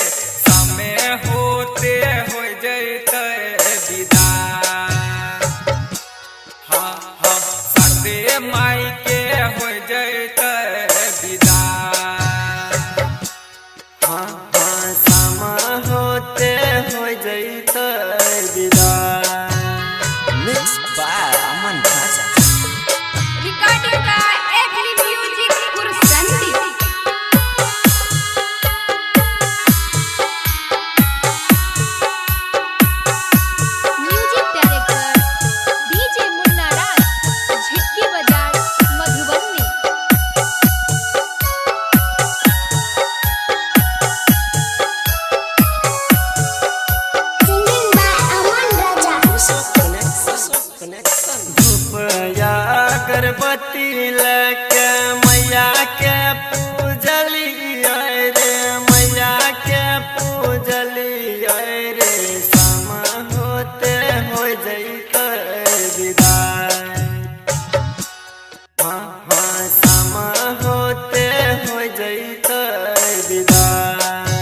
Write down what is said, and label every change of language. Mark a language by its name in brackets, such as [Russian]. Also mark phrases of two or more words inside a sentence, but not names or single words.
[Maithili] समय होते हो जैते विदाई, हाँ हाँ शारदे माई के हो जैते विदाई। हाँ हाँ समा होते हो जैते विदाई। [English] Mixed by Aman Raja. Recording by Agri Music Kursanti. Music director DJ Munna Raj, Jhitki Bazaar, Madhubani. Singing by Aman Raja. [Maithili] धूपया अगरबत्ती लेके मैया के पूजलिए रे, मैया के पूजलिए रे। समा होते हो जैते विदाई, हाँ हाँ समा होते हो जैते विदाई।